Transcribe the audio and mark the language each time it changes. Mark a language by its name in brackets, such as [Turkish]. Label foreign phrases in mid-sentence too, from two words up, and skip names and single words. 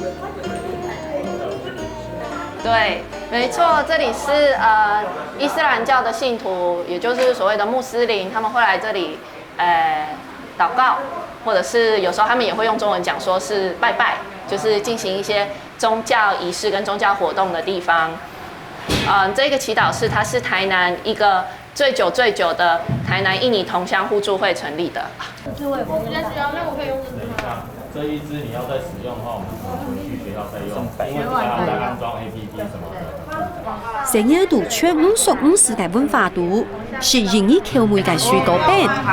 [Chinese] 對，沒錯，這裡是伊斯蘭教的信徒，也就是所謂的穆斯林，他們會來這裡禱告，或者是有時候他們也會用中文講，說是拜拜，就是進行一些宗教儀式跟宗教活動的地方。這個祈禱室它是台南一個最久的台南印尼同鄉互助會成立的。我比較需要，那我可以用這一支你要再使用的話，我們回去學校再用，因為還要再安裝 APP 什麼的。成日度全5世嘅文化度，是印尼僑美嘅水果餅。